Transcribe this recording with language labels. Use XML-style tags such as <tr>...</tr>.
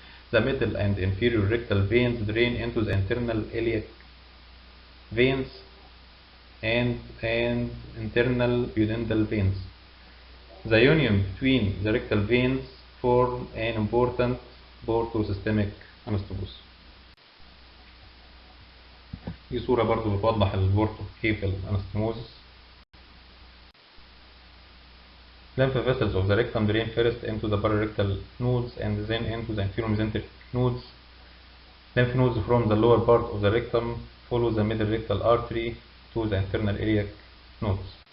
<en>The middle and inferior rectal veins drain into the internal iliac veins and internal duodenal veins. The union between the rectal veins form an important portosystemic anastomosis.</en> <ar>دي صورة برضو بتوضح البورتوكيفال anastomosis.</ar> <en>Lymph vessels of the rectum drain first into the pararectal nodes and then into the inferior mesenteric nodes. Lymph nodes from the lower part of the rectum follow the middle rectal artery to the internal iliac nodes.</en>